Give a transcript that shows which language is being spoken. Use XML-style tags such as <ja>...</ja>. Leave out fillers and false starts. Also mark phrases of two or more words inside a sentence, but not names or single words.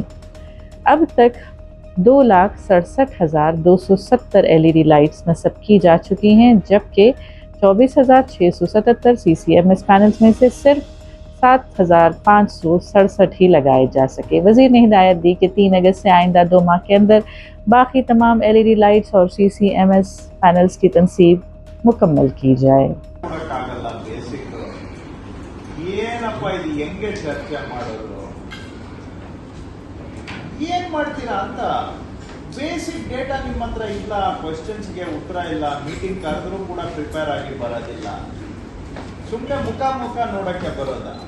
<ur>اب تک 2,67,270</ur> <en>LED lights</en> <ur>نصب کی جا چکی ہیں، جبکہ 24,677</ur> <en>CCMS panels</en> <ur>میں سے صرف 7,567 ہی لگائے جا سکے. وزیر نے ہدایت دی کہ 3 اگست سے آئندہ 2 ماہ کے اندر باقی تمام</ur> <en>LED lights</en> <ur>اور</ur> <en>CCMS panels</en> <ur>کی تنصیب مکمل کی جائے.</ur> <en>basic data</en> <kn>ನಿಮ್ಮ ಹತ್ರ ಇಲ್ಲ, ಕ್ವೆಶ್ಚನ್ಸ್ಗೆ ಉತ್ತರ ಇಲ್ಲ, ಮೀಟಿಂಗ್ ಕರೆದ್ರೂ ಕೂಡ ಪ್ರಿಪೇರ್ ಆಗಿ ಬರೋದಿಲ್ಲ, ಸುಮ್ಮನೆ ಮುಖ ನೋಡಕ್ಕೆ ಬರೋದ.</kn>